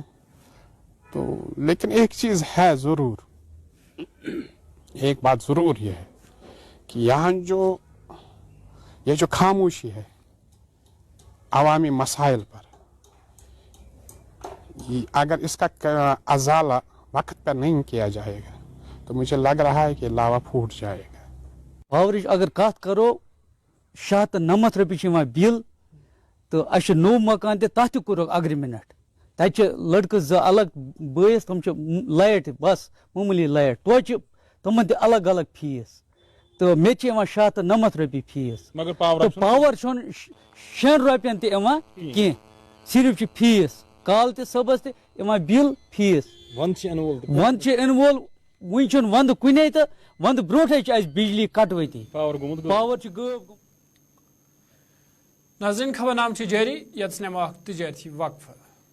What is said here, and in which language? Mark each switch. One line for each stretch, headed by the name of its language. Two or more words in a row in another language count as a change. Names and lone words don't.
Urdu: تو لیکن ایک چیز ہے ضرور, ایک بات ضرور یہ ہے کہ یہاں یہ جو خاموشی ہے عوامی مسائل پر, اگر اس کا ازالہ وقت پر نہیں کیا جائے گا تو مجھے لگ رہا ہے کہ لاوا پھوٹ جائے گا.
Kashmiri: پاورچ اگر کت کرو 690 رۄپیہِ بل, تو اچھا نو مکان تتھ تہِ کوٚرُکھ اگریمنٹ. تتہِ لڑکہٕ 2 الگ بٲیِس, تِم چھِ لایٹ بس معموٗلی لایٹ, توتہِ تِمن تہِ الگ الگ فیس, تو مےٚ چھِ یِوان 690 رۄپیہِ فیس. مگر پاور چھُنہٕ 6 رۄپین تہِ یِوان کینٛہہ, صرف چھُ فیس کال تہِ صبحس تہِ یِوان بل فیس. ونٛدٕ چھِ یِنہٕ وول, وُنہِ چھُنہٕ ونٛدٕ کُنے تہٕ ونٛدٕ برونٛٹھٕے چھِ اَسہِ بجلی کٹوتی, پاور چھُ غٲب. ناظرین خبر نام جاری, یتس نمو تجارتی وقفہ.